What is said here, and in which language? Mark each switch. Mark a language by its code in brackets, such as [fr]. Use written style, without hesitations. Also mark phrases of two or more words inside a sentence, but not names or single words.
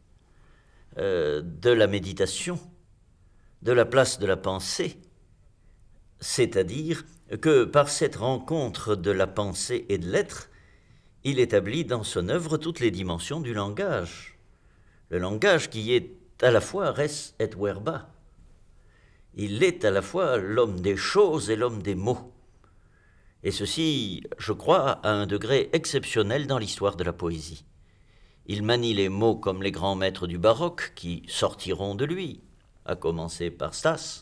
[fr] de la méditation, de la place de la pensée, c'est-à-dire que par cette rencontre de la pensée et de l'être, il établit dans son œuvre toutes les dimensions du langage. Le langage qui est à la fois [la] res et verba. [fr] Il est à la fois l'homme des choses et l'homme des mots. Et ceci, je crois, à un degré exceptionnel dans l'histoire de la poésie. Il manie les mots comme les grands maîtres du baroque qui sortiront de lui, à commencer par Stas.